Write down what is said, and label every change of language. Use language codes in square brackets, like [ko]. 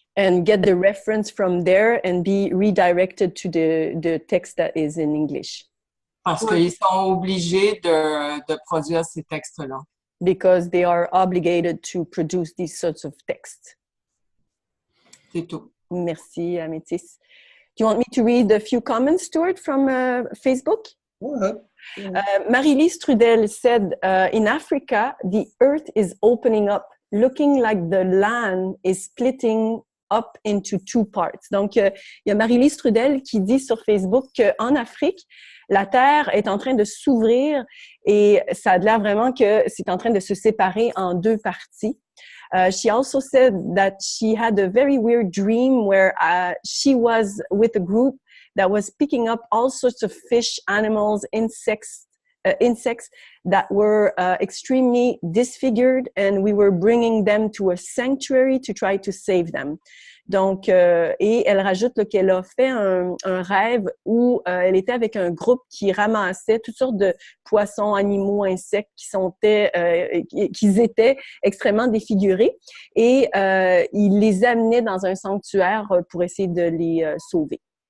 [en] And get the reference from there and be redirected to the text that is in English. [fr] Parce qu'ils sont obligés de produire ces textes-là. [en] Because they are obligated to produce these sorts of texts. [fr] C'est tout. Merci, Amétis. [en] Do you want me to read a few comments, Stuart, from Facebook? Go ahead. Marie-Lise Trudel said, in Africa, the earth is opening up, looking like the land is splitting up into two parts. [fr] Donc, il y a Marie-Lise Trudel qui dit sur Facebook qu'en Afrique, la Terre est en train de s'ouvrir et ça a l'air vraiment que c'est en train de se séparer en deux parties. [en] She also said that she had a very weird dream where she was with a group that was picking up all sorts of fish, animals, insects that were extremely disfigured, and we were bringing them to a sanctuary to try to save them. [fr] Donc, et elle rajoute qu'elle a fait un rêve où elle était avec un groupe qui ramassait toutes sortes de poissons, animaux, insectes qui étaient extrêmement défigurés et il les amenait dans un sanctuaire pour essayer de les sauver.